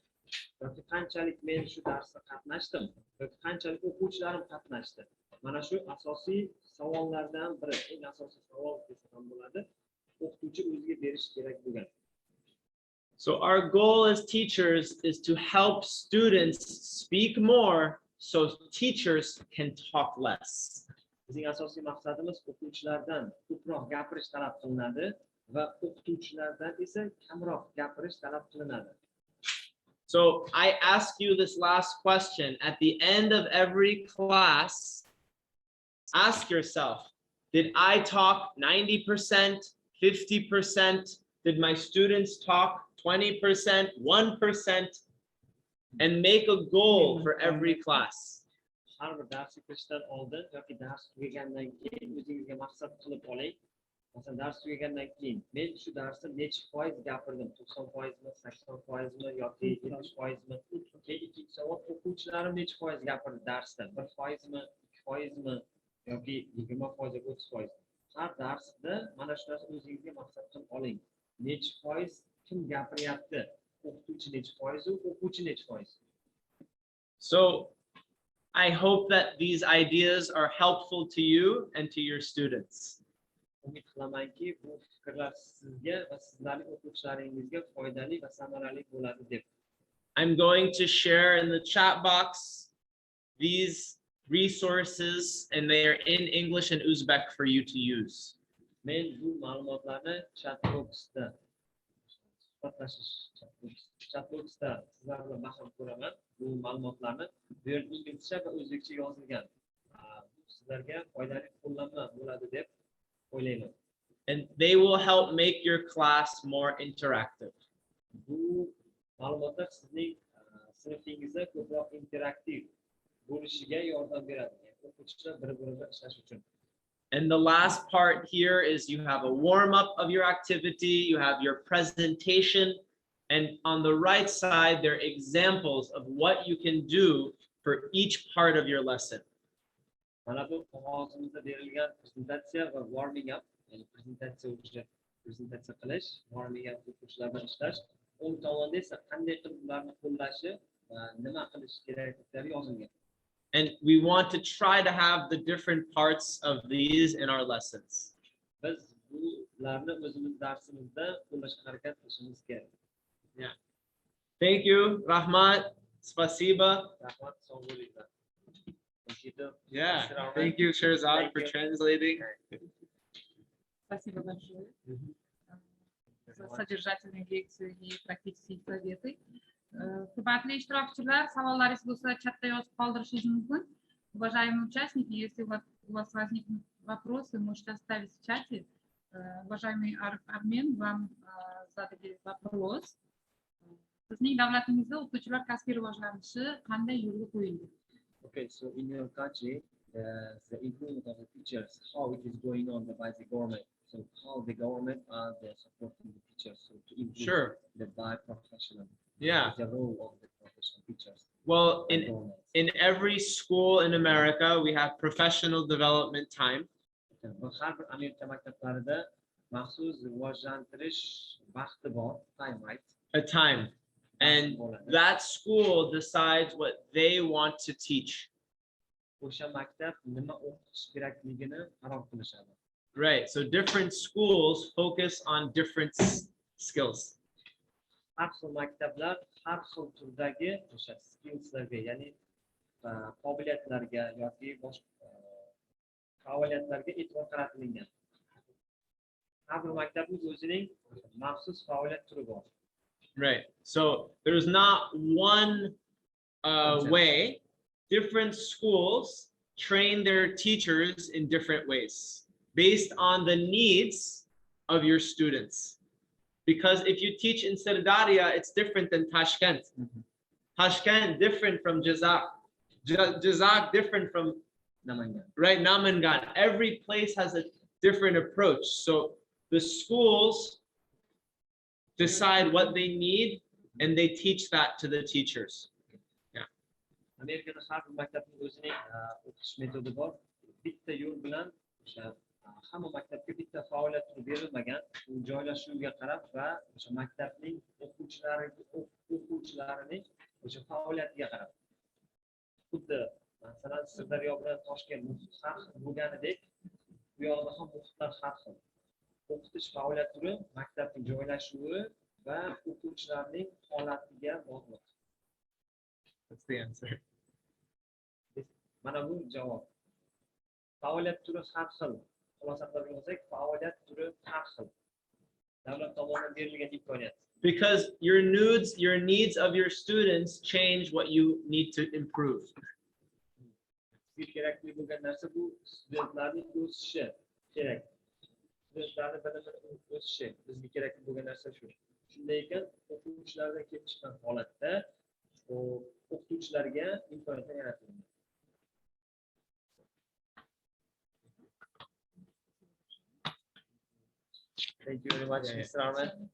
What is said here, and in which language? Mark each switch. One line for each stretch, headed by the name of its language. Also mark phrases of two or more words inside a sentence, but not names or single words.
Uzbek: yoki qanchalik men shu darsda qatnashdim yoki qanchalik o'quvchilarim qatnashdi. Mana shu asosiy savollardan biri, eng asosiy savol desa ham bo'ladi. O'qituvchi o'ziga berish kerak bo'lgan.
English: So our goal as teachers is to help students speak more so teachers can talk less.
Uzbek: Bizning asosiy maqsadimiz o'quvchilardan ko'proq gapirish talab qilinadi va o'qituvchilardan esa kamroq gapirish talab qilinadi.
English: So I ask you this last question. At the end of every class, ask yourself, did I talk 90%, 50%? Did my students talk 20%, 1%? And make a goal for every class.
Uzbek: Har bir darsga kirishdan oldin yoki dars tugagandan keyin o'zingizga maqsad qilib oling. Masalan, dars tugagandan keyin men shu darsda necha foiz gapirdim? 90%mi, 80%mi yoki 70%mi? Keyin ikkinchi savol, o'quvchilarim necha foiz gapirdi darsda? 1%mi, 2%mi yoki 20% yoki 30%? Har darsda mana shu narsa o'zingizga maqsad qilib oling. Necha foiz kim gapiryapti? O'qituvchi necha foiz, o'quvchi necha foiz?
English: So I hope that these ideas are helpful to you and to your students.
Uzbek: Umid qilamanki, bu fikrlar sizga va sizlarning o'quvchilaringizga foydali va samarali bo'ladi deb.
English: I'm going to share in the chat box these resources, and they are in English and Uzbek for you to use.
Uzbek: Men bu ma'lumotlarni
English: chat boxda
Uzbek: sizlar bilan baham ko'raman. Bu ma'lumotlarni bu yerda inglizcha va o'zbekcha yozilgan. Bu sizlarga foydali qo'llanma bo'ladi deb o'ylayman.
English: And they will help make your class more interactive.
Uzbek: Bu ma'lumotlar sizning sinfingizda ko'proq interaktiv bo'lishiga yordam beradi. O'quvchilar bir-biri bilan ishlash uchun.
English: And the last part here is you have a warm-up of your activity, you have your presentation, and on the right side, there are examples of what you can do for each part of your lesson.
Uzbek: Mana bu qog'ozimizda berilgan prezentatsiya va
English: warming up,
Uzbek: ya'ni prezentatsiya qilish,
English: warming up
Uzbek: o'quvchilar bilan ishlash, o'ng tomonda esa qanday qilib ularni qo'llashi va nima qilish kerakliklari yozilgan.
English: And we want to try to have the different parts of these in our lessons.
Uzbek: Biz bularni o'zimiz darsimizda qo'llashga harakat qilishimiz kerak.
English: Yeah. Thank you,
Uzbek: Rahmat. Spasiba. Rahmat, sog' bo'linglar.
English: Yeah. Thank you, Sherzad, for translating.
Russian: Спасибо большое за содержательные лекции и практические советы.
Uzbek: Hurmatli ishtirokchilar, savollaringiz bo'lsa chatda yozib qoldirishingiz mumkin.
Russian: Уважаемые участники, если у вас возникнут вопросы, можете оставить в чате. Уважаемый Армен, вам задали вопрос.
Uzbek: Sizning davlatingizda o'qituvchilar kasbiy rivojlanishi qanday yo'lga qo'yildi?
English: Okay, so in your country, the improvement of the teachers, how it is going on by the government. So how the government are supporting the teachers so to improve Sure. the bi-professional. Yeah. The role of the professional teachers. Well, in every school in America, we have professional development time.
Uzbek: Har bir Amerika maktablarida maxsus rivojlantirish vaqti bor,
English: time, right? A time. And that school decides what they want to teach.
Uzbek: O'sha maktab nima o'qitish kerakligini qaror qilishadi.
English: Right. So different schools focus on different skills.
Uzbek: Har xil maktablar har xil turdagi o'sha skillslarga, ya'ni qobiliyatlarga yoki boshqa faoliyatlarga e'tibor qaratilgan. Har bir maktabning o'zining maxsus faoliyat turi bor.
English: Right. So there's not one way. Different schools train their teachers in different ways based on the needs of your students. Because if you teach in Sirdarya, it's different than Tashkent. Tashkent different from Jazak. Jazak different from Namangan. Right, Namangan. Every place has a different approach. So the schools decide what they need and they teach that to the teachers. Yeah.
Uzbek: Amerikada har bir maktabning o'zining o'qitish metodi bor. Bitta yo'l bilan o'sha hamma maktabga bitta faoliyat turi berilmagan. U joylashuviga qarab va o'sha maktabning o'quvchilarining o'sha faoliyatiga qarab. Xuddi masalan Sirdaryo bilan Toshkent muhit har xil bo'lganidek, bu yoqda ham muhitlar har xil. O'qitish faoliyat turi maktabning joylashuvi va o'quvchilarning holatiga bog'liq.
English: That's the answer.
Uzbek: Mana bu javob. Faoliyat turi har xil. Xulosa qilib olsak, faoliyat turi har xil. Davlat tomonidan berilgan imkoniyat.
English: Because your needs of your students change what you need to improve.
Uzbek: Sizga kerakli bo'lgan narsa bu studentlarning o'sishi kerak. Studentlarning bilimini o'sishi bizga kerakli bo'lgan narsa shu. Shunday ekan, o'quvchilardan kelib chiqqan holatda o'qituvchilarga imkoniyatlar yaratiladi.
English: Thank you very much, Mr. Arman.